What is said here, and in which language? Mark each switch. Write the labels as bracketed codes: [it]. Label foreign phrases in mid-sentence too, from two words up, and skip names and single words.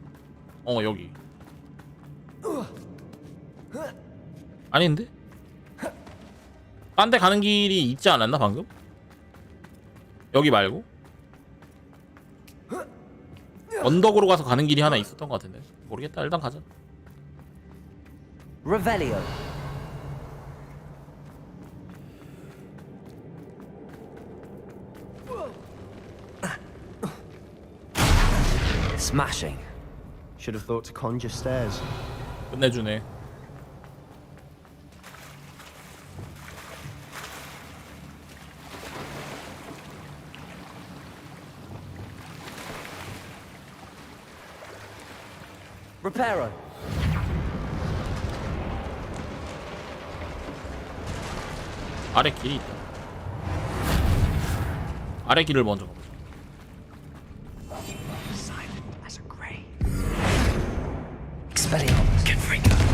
[ko] 여기. 아닌데? 딴 데 가는 길이 있지 않았나 방금? 여기 말고? 언덕으로 가서 가는 길이 하나 있었던 것 같은데. 모르겠다. 일단 가자. Revelio. Smashing. [en] Should have thought to conjure stairs. [ko] 끝내주네. Reparo. 아래 길이 있다. 아래 길을 먼저 가보자. Expelliarmus. Confringo.